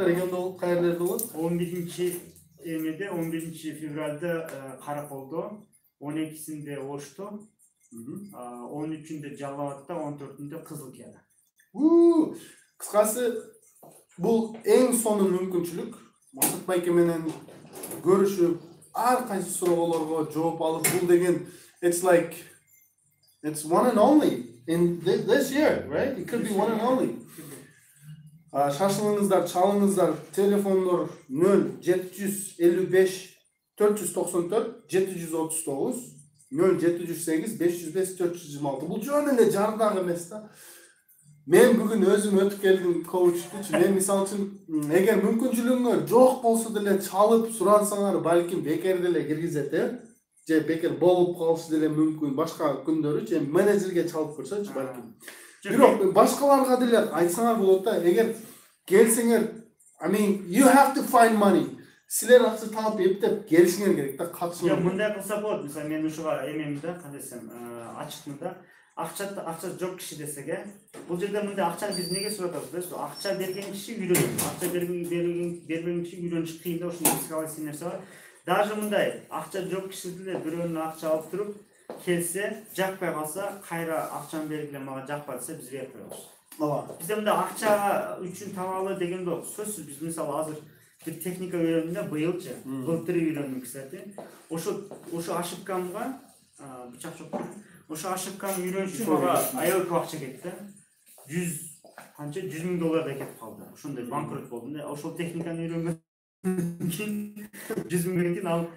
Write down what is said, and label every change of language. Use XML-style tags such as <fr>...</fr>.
<ky>Региондо каерлерде болот? 11 февралда Караколдо, 12-синде Ошто, 13-үндө Жалал Абадта, 14-үндө Кызылкияда. Кыскасы бул эң сонун мүмкүнчүлүк. Максат байке менен көрүшүп, ар кайсы суроолорго жооп алып, бул деген</ky> <en>it's one and only in this year, right? It could be one and only.</en> <ky>Шашылыңыздар, чалыңыздар, телефондор 0755 494 739 0708 505 426. Бул жөн эле жардак эмес да. Мен бүгүн өзүм өтүп келген коучтучу. Мен мисалы үчүн эгер мүмкүнчүлүгүңөр жок болсо деле чалып сурансаңар, балким бекер деле киргизет, же бекер болуп калышы деле мүмкүн. Башка күндөрү же менеджерге чалып көрсөчү балким. Бирок башкаларга деле айтсаңар болот да. Эгер келсеңер,</ky> <en>I mean, you have to find money.</en> <ky>Силер акча таап эптеп келишиңер керек да, катышыңар. Жок, мындай кылса болот. Мисалы мен ушуга эмем да, кандай десем, ачыкмын да. Акча жок киши десеге, бул жерде мындай акчаны биз неге сурап атабыз билесизби? Акча берген киши үйрөнөт. Акча бербеген киши үйрөнүш кыйын да, ошондой психологический нерсе бар. Даже мындай акча жок киши деле бирөөнүн акча алып туруп келсе, жакпай калса, кайра акчаны бергиле мага жакпады десе биз берип коебуз. Ооба. Бизде мындай акча үчүн табалы деген жок. Сөзсүз биз мисалы азыр бир техника үйрөндүм, быйылчы, былтыр үйрөндүм, кстати. Ошо ошибкамга бычак жок. Ошо ошибканы үйрөнүш үчүн мага аябай көп акча кетти. 100 миң доллардай кетип калды. Ошондой банкрот болдум да. Ошол техниканы үйрөнгөн кийин 100 миңден кийин ал</ky>